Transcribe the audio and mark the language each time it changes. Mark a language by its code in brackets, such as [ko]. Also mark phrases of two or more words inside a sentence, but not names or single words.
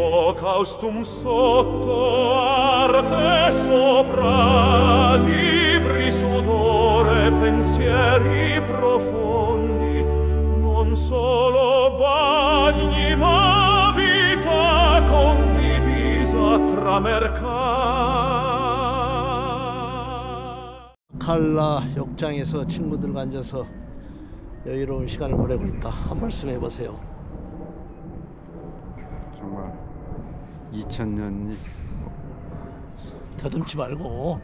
[it] holocaustum sotto, arte sopra, libri sudore, pensieri profondi, non solo bagni ma vita condivisa tra [ko] 칼라 욕장에서 친구들과 앉아서 여유로운 시간을 보내고 있다. 한 말씀 해보세요. 정말 2000년이 더듬지 말고.